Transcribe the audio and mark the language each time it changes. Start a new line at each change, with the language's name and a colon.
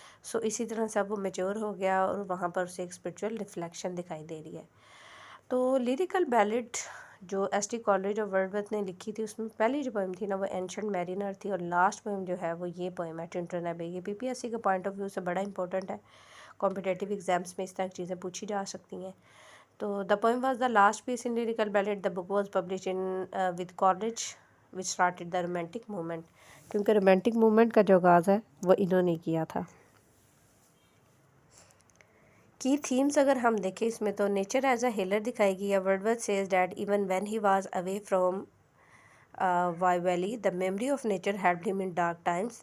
Urdu: سو اسی طرح سے اب وہ میچور ہو گیا اور وہاں پر اسے ایک اسپرچول ریفلیکشن دکھائی دے رہی ہے. تو لیریکل بیلڈ جو ایس ٹی کالج اور ورڈزورتھ نے لکھی تھی، اس میں پہلی جو پوئم تھی نا وہ اینشنٹ میرینر تھی، اور لاسٹ پوئم جو ہے وہ یہ پوئم ہے ٹنٹن ایبے. یہ پی پی ایس سی کے پوائنٹ آف ویو سے بڑا امپورٹنٹ ہے. کمپٹیٹیو ایگزامس میں اس طرح کی چیزیں پوچھی جا سکتی ہیں.
English: تو the poem was the last piece in Lyrical Ballads. The book was publish in with Coleridge which started the Romantic movement.
Urdu: کیونکہ رومانٹک موومنٹ کا جو آغاز ہے وہ انہوں نے کیا تھا. کی تھیمز اگر ہم دیکھیں اس میں تو
English: nature as a healer
Urdu: دکھائی گئی ہے.
English: Wordsworth says that even when he was away from Wye Valley the memory of nature helped him in dark times.